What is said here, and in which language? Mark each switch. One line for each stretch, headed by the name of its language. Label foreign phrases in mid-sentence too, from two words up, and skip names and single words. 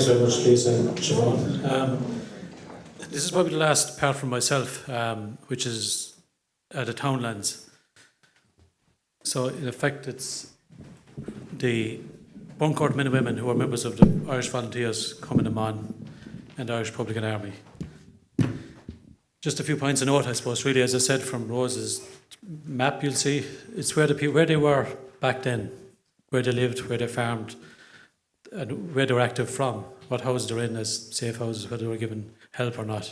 English: much, Lisa and Siobhan. This is probably the last part from myself, which is the Townlands. So in effect, it's the Burncourt men and women who are members of the Irish Volunteers, Cumann na mBan, and the Irish Republican Army. Just a few points of note, I suppose, really, as I said, from Rose's map, you'll see it's where they were back then, where they lived, where they farmed, and where they were active from, what houses they're in as safe houses, whether they were given help or not.